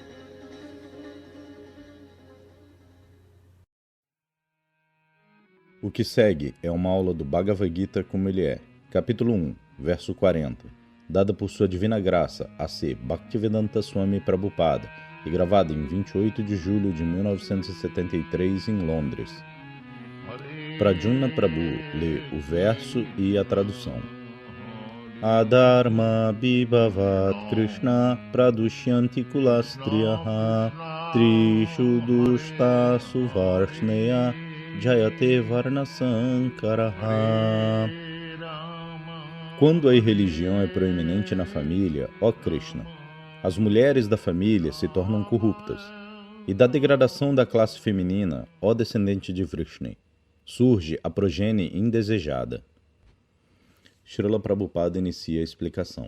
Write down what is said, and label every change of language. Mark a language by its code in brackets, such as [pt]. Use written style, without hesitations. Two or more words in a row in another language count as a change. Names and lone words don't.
[pt] O que segue é uma aula do Bhagavad Gita como ele é, capítulo 1, verso 40, dada por Sua Divina Graça, A.C. Bhaktivedanta Swami Prabhupada, e gravada em 28 de julho de 1973 em Londres. Pradyumna Prabhu lê o verso e a tradução. [sa] Adharma bhivavat Krishna pradushyanti kulastriyaha trishu dushta suvarshneya jayate varna sankaraha. [pt] Quando a irreligião é proeminente na família, ó Krishna, as mulheres da família se tornam corruptas, e da degradação da classe feminina, ó descendente de Vrishni, surge a progenie indesejada. Srila Prabhupada inicia a explicação.